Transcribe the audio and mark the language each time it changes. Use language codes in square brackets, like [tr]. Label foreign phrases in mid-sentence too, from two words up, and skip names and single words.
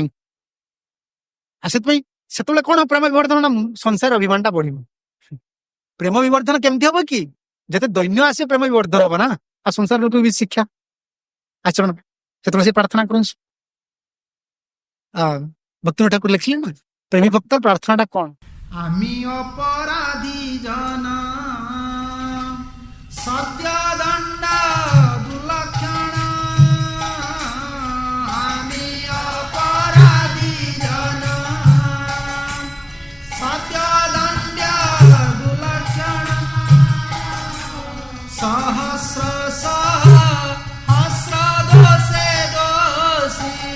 [or] ଆଉ ସେଥିପାଇଁ ସେତେବେଳେ କଣ ପ୍ରେମ ବିବର୍ଦ୍ଧନ, ସଂସାର ଅଭିମାନଟା ବଢିବ। ପ୍ରେମ ବିବର୍ଦ୍ଧନ କେମିତି ହବ କି, ଯେତେ ଦୈନ୍ୟ ଆସେ ପ୍ରେମ ବିବର୍ଦ୍ଧନ ହବ ନା। ଆଉ ସଂସାର ଲୋକ ବି ଶିକ୍ଷା ଆଚରଣ, ସେତେବେଳେ ସେ ପ୍ରାର୍ଥନା କରନ୍ତୁ। ଭକ୍ତି ଠାକୁର ଲେଖିଲେ ନା, ପ୍ରେମୀ ଭକ୍ତ ପ୍ରାର୍ଥନାଟା କଣ? [bn] আমি অপরাধী জন সত্য দণ্ড দুলক্ষণ, আমি অপরাধী জন সত্য দণ্ড দুলক্ষণ, সহস্র সহস্র দোষে দোষী,